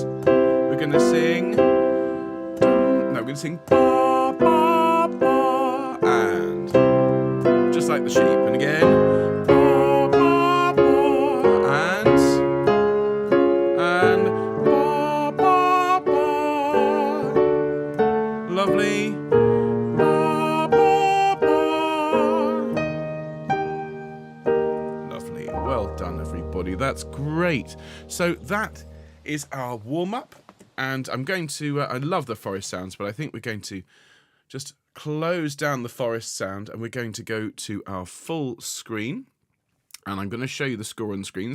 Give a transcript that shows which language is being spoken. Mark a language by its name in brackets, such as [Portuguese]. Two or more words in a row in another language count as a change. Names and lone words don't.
[English] We're going to sing. No, we're going to sing ba ba ba, and just like the sheep. And again, ba ba ba, and ba ba ba. Lovely. Ba ba ba. Lovely. Well done, everybody. That's great. So that is our warm-up, and I'm going to, I love the forest sounds, but I think we're going to just close down the forest sound, and we're going to go to our full screen, and I'm going to show you the score on the screen.